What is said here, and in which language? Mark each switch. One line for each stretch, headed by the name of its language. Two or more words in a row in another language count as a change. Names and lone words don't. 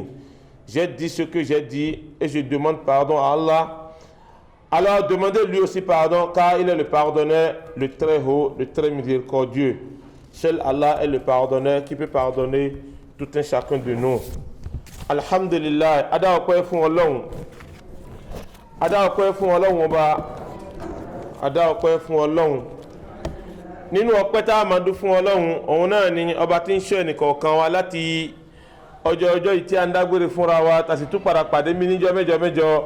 French: J'ai dit ce que j'ai dit et je demande pardon à Allah. Alors demandez lui aussi pardon car il est le pardonneur, le très haut, le très miséricordieux. Seul Allah est le pardonneur qui peut pardonner tout un chacun de nous.
Yoruba: Alhamdulillah, ada ọpẹ́ fún Ọlọ́run. Ada ọpẹ́ fún Ọlọ́run Ọba. Ada ọpẹ́ fún Ọlọ́run. Nínú ọpẹ́ tá a máa dún fún Ọlọ́run, òun náà ni ọba tí ń ṣọ́ ẹnìkọ̀ọ̀kan wa láti ọjọ́ yìí tí a ń dágbére fúnra wa, tá sì tún padà pàdé mi níjọ́ mẹ́jọ.